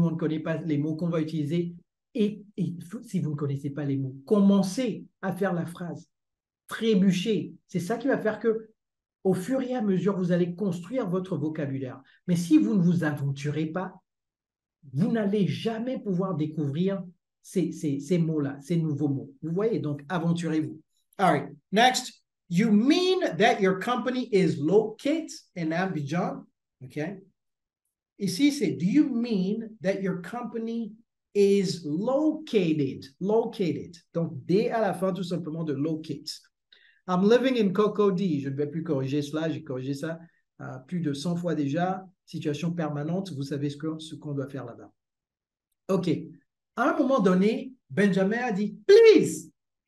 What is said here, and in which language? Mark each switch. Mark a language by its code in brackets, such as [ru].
[fr] Nous, on ne connaît pas les mots qu'on va utiliser. » Et si vous ne connaissez pas les mots, commencez à faire la phrase. Trébuchez. C'est ça qui va faire que, au fur et à mesure, vous allez construire votre vocabulaire. Mais si vous ne vous aventurez pas, vous n'allez jamais pouvoir découvrir ces mots-là, ces nouveaux mots. Vous voyez, donc aventurez-vous. [en] All right, next. You mean that your company is located in Abidjan? Okay. [fr] Ici, c'est [en] do you mean that your company is located? Located. [fr] Donc, D à la fin, tout simplement de locate. [en] I'm living in Cocody. [fr] Je ne vais plus corriger cela. J'ai corrigé ça plus de 100 fois déjà. Situation permanente. Vous savez ce qu'on doit faire là-bas. OK. À un moment donné, Benjamin a dit « Please ».